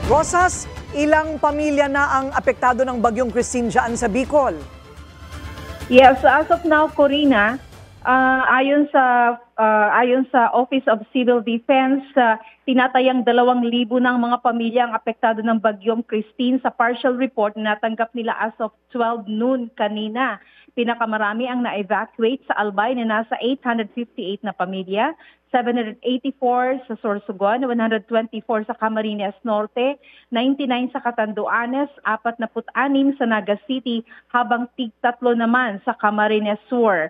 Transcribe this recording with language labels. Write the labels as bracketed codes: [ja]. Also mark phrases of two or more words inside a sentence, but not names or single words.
[tl] Rosas, ilang pamilya na ang apektado ng bagyong Christine dyan sa Bicol? [en] Yes, as of now, [tl] Corina, ayon sa Office of Civil Defense, tinatayang 2,000 ng mga pamilya ang apektado ng bagyong Christine sa [en] partial report [tl] na natanggap nila [en] as of 12 noon [tl] kanina. Pinakamarami ang na-evacuate sa Albay na nasa 858 na pamilya, 784 sa Sorsogon, 124 sa Camarines Norte, 99 sa Catanduanes, 46 sa Naga City, habang 3 naman sa Camarines Sur.